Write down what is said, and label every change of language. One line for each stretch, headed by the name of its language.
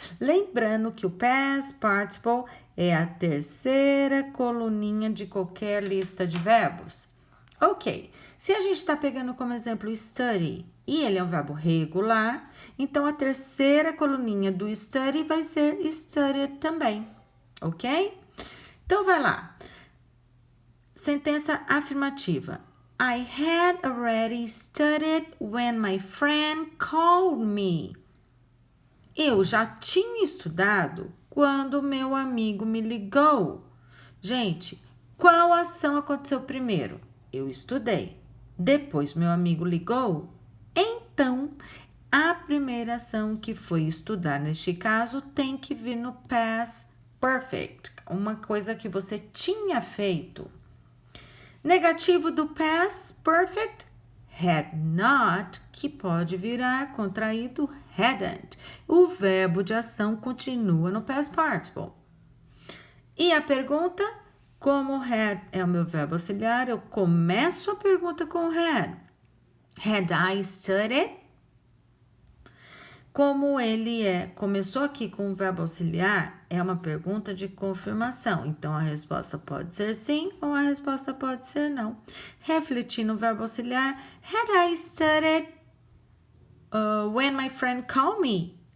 Portuguese: Lembrando que o past participle é a terceira coluninha de qualquer lista de verbos. Ok, se a gente está pegando como exemplo study, e ele é um verbo regular, então a terceira coluninha do study vai ser studied também, ok? Então, vai lá. Sentença afirmativa.
English: I had already studied when my friend called me.
Portuguese: Eu já tinha estudado quando meu amigo me ligou. Gente, qual ação aconteceu primeiro? Eu estudei. Depois meu amigo ligou. Então, a primeira ação que foi estudar neste caso tem que vir no past perfect, uma coisa que você tinha feito. Negativo do past perfect, had not, que pode virar contraído hadn't. O verbo de ação continua no past participle. E a pergunta, como had é o meu verbo auxiliar, eu começo a pergunta com had.
English: Had I studied?
Portuguese: Como ele começou aqui com o verbo auxiliar, é uma pergunta de confirmação. Então, a resposta pode ser sim ou a resposta pode ser não. Refletindo o verbo auxiliar,
English: had I studied when my friend called me?